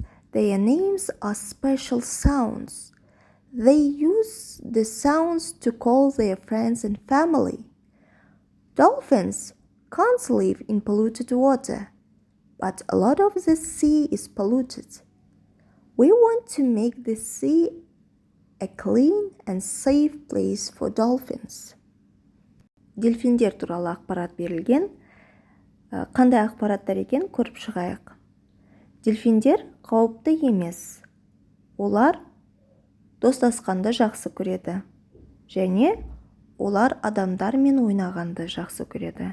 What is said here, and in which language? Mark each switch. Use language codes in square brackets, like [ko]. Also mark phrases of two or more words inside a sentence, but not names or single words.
[en] Their names are special sounds. They use the sounds to call their friends and family. Dolphins can't live in polluted water, but a lot of the sea is polluted. We want to make the sea a clean and safe place for dolphins. [kk] Дельфиндер туралы ақпарат берілген. Қандай ақпараттар екен көріп шығайық. Дельфиндер қауіпті емес. Олар достасқанды жақсы көреді. Және олар адамдармен ойнағанды жақсы көреді.